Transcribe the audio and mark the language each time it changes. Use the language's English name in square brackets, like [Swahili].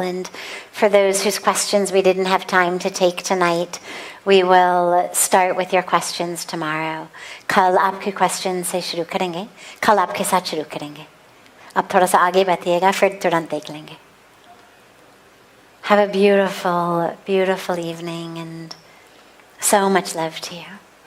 [English] And for those whose questions we didn't have time to take tonight, we will start with your questions tomorrow. [Hindi] कल आपके question से शुरू करेंगे. कल आपके साथ शुरू करेंगे. अब थोड़ा सा आगे बढ़िएगा, फिर तुरंत देख लेंगे. [English] Have a beautiful, beautiful evening and so much love to you.